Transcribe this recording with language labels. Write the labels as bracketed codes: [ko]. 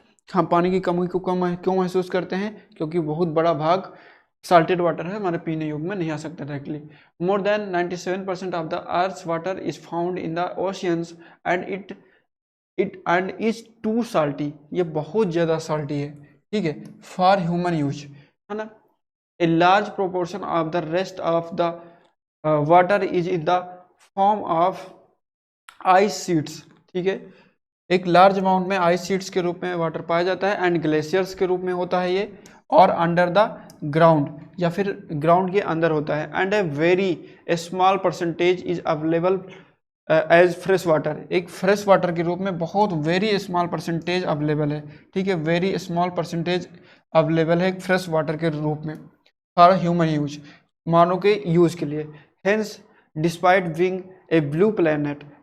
[hi] हम पानी की कमी को क्यों महसूस करते हैं? क्योंकि बहुत बड़ा भाग साल्टेड वाटर है, हमारे पीने योग्य में नहीं आ सकता directly. [en] More than 97% of the earth's water is found in the oceans and it is too salty. [hi] ये बहुत ज़्यादा साल्टी है, ठीक है, [en] for human use, [hi] है ना। [en] A large proportion of the rest of the water is in the form of ice sheets, ठीक है। [hi] एक लार्ज अमाउंट में आइस शीट्स के रूप में वाटर पाया जाता है, एंड ग्लेशियर्स के रूप में होता है ये, और [en] under the ground [hi] या फिर ग्राउंड के अंदर होता है। [en] And a very small percentage is available as fresh water. [hi] एक फ्रेश वाटर के रूप में बहुत वेरी स्मॉल परसेंटेज अवेलेबल है, ठीक है, वेरी स्मॉल परसेंटेज अवेलेबल है फ्रेश वाटर के रूप में फॉर ह्यूमन यूज, मानव के यूज के लिए। [en] hence despite being a blue planet,